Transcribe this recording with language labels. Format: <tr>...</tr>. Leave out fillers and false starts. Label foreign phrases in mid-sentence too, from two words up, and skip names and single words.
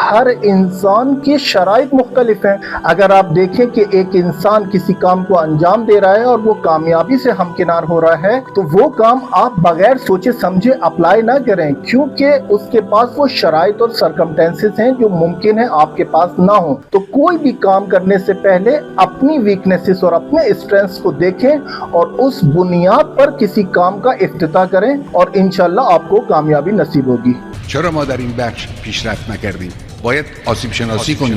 <ur>ہر انسان کی شرائط مختلف ہیں۔ اگر آپ دیکھیں کہ ایک انسان کسی کام کو انجام دے رہا ہے اور وہ کامیابی سے ہمکنار ہو رہا ہے تو وہ کام آپ بغیر سوچے سمجھے اپلائی نہ کریں، کیونکہ اس کے پاس وہ شرائط اور سرکمسٹینسز ہیں جو ممکن ہے آپ کے پاس نہ ہو. تو کوئی بھی کام کرنے سے پہلے اپنی ویکنیسز اور اپنے اسٹرینتھس کو دیکھیں اور اس بنیاد پر کسی کام کا افتتاح کریں اور ان شاء اللہ آپ کو کامیابی نصیب ہوگی.</ur> <fa>چرا ما در این بخش پیشرفت نکردیم؟ باید آسیب شناسی کنیم.</fa>